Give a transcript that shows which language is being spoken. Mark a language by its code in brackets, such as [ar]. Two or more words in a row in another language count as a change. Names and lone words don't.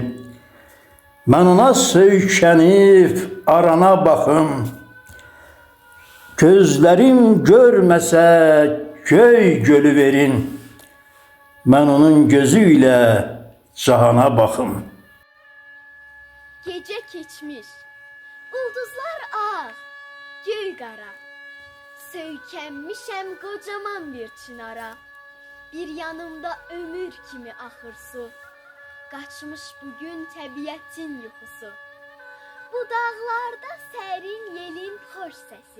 [az] Ben ona söykənib arana baxım. [tr] Gözlerim görmese göy gölü verin. Ben onun gözüyle cahana bakım. [az] Gece keçmiş, ulduzlar ağ, göy qara. Söykənmişəm kocaman bir çınara. Bir yanımda ömür kimi axır su. Qaçmış bugün təbiətin yuxusu. Bu dağlarda sərin yelin xoş səsi.